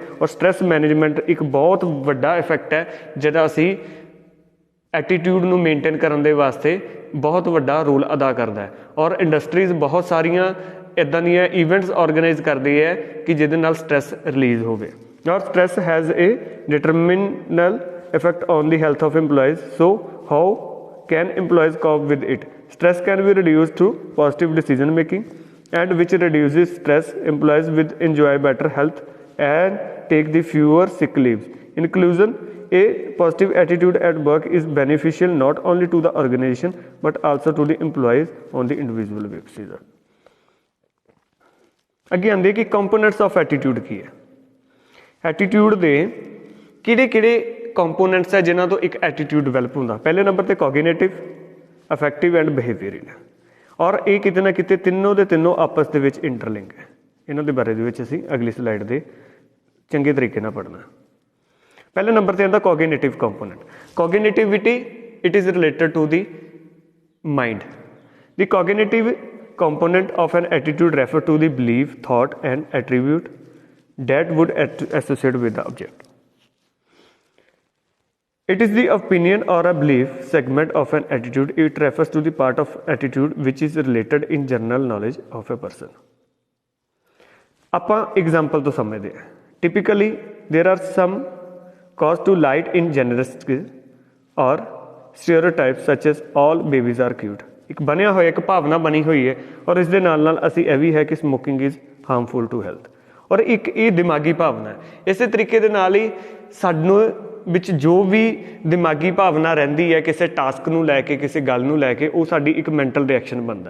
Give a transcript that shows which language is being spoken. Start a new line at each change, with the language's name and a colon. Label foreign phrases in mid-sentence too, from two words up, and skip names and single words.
Punjabi: ਔਰ
English: stress management
Punjabi: ਇੱਕ ਬਹੁਤ ਵੱਡਾ ਇਫੈਕਟ ਹੈ ਜਿਹੜਾ ਅਸੀਂ ਐਟੀਟਿਊਡ ਨੂੰ ਮੇਨਟੇਨ ਕਰਨ ਦੇ ਵਾਸਤੇ ਬਹੁਤ ਵੱਡਾ ਰੋਲ ਅਦਾ ਕਰਦਾ ਹੈ। ਔਰ ਇੰਡਸਟਰੀਜ਼ ਬਹੁਤ ਸਾਰੀਆਂ ਇੱਦਾਂ ਦੀਆਂ
English: events organize
Punjabi: ਕਰਦੀ ਹੈ ਕਿ ਜਿਹਦੇ ਨਾਲ
English: stress release
Punjabi: ਹੋਵੇ।
English: ਔਰ stress has a determinal effect on the health of EMPLOYEES, so how can employees cope with it? Stress can be reduced through positive decision making, and which reduces stress. Employees will enjoy better health and take the fewer sick leaves. In conclusion, a positive attitude at work is beneficial not only to the organization but also to the employees on the individual basis.
Punjabi: ਅੱਗੇ ਆਉਂਦੇ ਕਿ
English: components of attitude
Punjabi: ਕੀ ਹੈ। ਐਟੀਟਿਊਡ ਦੇ ਕਿਹੜੇ ਕੰਪੋਨੈਂਟਸ ਹੈ ਜਿਨ੍ਹਾਂ ਤੋਂ ਇੱਕ ਐਟੀਟਿਊਡ ਡਿਵੈਲਪ ਹੁੰਦਾ। ਪਹਿਲੇ ਨੰਬਰ 'ਤੇ
English: cognitive, affective and behavioral,
Punjabi: ਔਰ ਇਹ ਕਿਤੇ ਨਾ ਕਿਤੇ ਤਿੰਨੋਂ ਦੇ ਤਿੰਨੋਂ ਆਪਸ ਦੇ ਵਿੱਚ ਇੰਟਰਲਿੰਕ ਹੈ। ਇਹਨਾਂ ਦੇ ਬਾਰੇ ਦੇ ਵਿੱਚ ਅਸੀਂ ਅਗਲੀ ਸਲਾਈਡ ਦੇ ਚੰਗੇ ਤਰੀਕੇ ਨਾਲ ਪੜ੍ਹਨਾ। ਪਹਿਲੇ ਨੰਬਰ 'ਤੇ ਆਉਂਦਾ
English: cognitive component. cognitivity it is related to the mind. the cognitive component of an attitude refer to the belief, thought and attribute that would associate with the object. It is the opinion or a belief segment of an attitude. It refers to the part of attitude which is related in general knowledge of a person.
Punjabi: ਆਪਾਂ example ਤੋਂ ਸਮਝਦੇ ਹਾਂ।
English: Typically there are some cause to light in generous or stereotypes such as all babies are cute.
Punjabi: ਇੱਕ ਬਣਿਆ ਹੋਇਆ ਇੱਕ ਭਾਵਨਾ ਬਣੀ ਹੋਈ ਹੈ, ਔਰ ਇਸ ਦੇ ਨਾਲ ਨਾਲ ਅਸੀਂ ਇਹ ਵੀ ਹੈ ਕਿ
English: smoking is harmful to health,
Punjabi: ਔਰ ਇੱਕ ਇਹ ਦਿਮਾਗੀ ਭਾਵਨਾ ਹੈ। ਇਸੇ ਤਰੀਕੇ ਦੇ ਨਾਲ ਹੀ ਸਾਨੂੰ ਵਿੱਚ ਜੋ ਵੀ ਦਿਮਾਗੀ ਭਾਵਨਾ ਰਹਿੰਦੀ ਹੈ ਕਿਸੇ ਟਾਸਕ ਨੂੰ ਲੈ ਕੇ, ਕਿਸੇ ਗੱਲ ਨੂੰ ਲੈ ਕੇ, ਉਹ ਸਾਡੀ ਇੱਕ
English: mental reaction
Punjabi: ਬਣਦਾ ਹੈ।